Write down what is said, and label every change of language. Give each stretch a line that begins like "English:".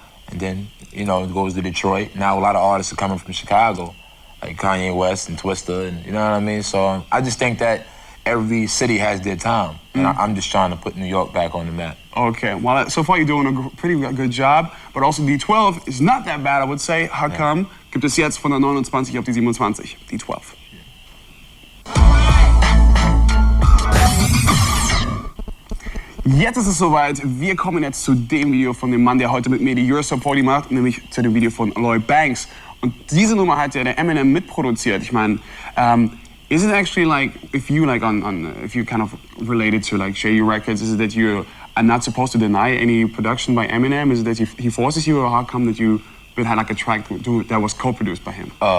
English: And then, you know, it goes to Detroit. Now a lot of artists are coming from Chicago, like Kanye West and Twista, and you know what I mean? So I just think that every city has their time. And I'm just trying to put New York back on the map. Okay, well, so far you're doing a pretty good job, but also D12 is not that bad, I would say. How come?
German: Gibt es jetzt von der 29 auf die 27, D12. Jetzt ist es soweit, wir kommen jetzt zu dem Video von dem Mann, der heute mit mir die Euro Top 40 macht, nämlich zu dem Video von Lloyd Banks. Und diese Nummer hat ja der Eminem mitproduziert. Ich meine,
English: is it actually like, if you kind of related to like Yayo Records, is it that you are not supposed to deny any production by Eminem? Is it that he forces you, or how come that you had like a track that was co-produced by him?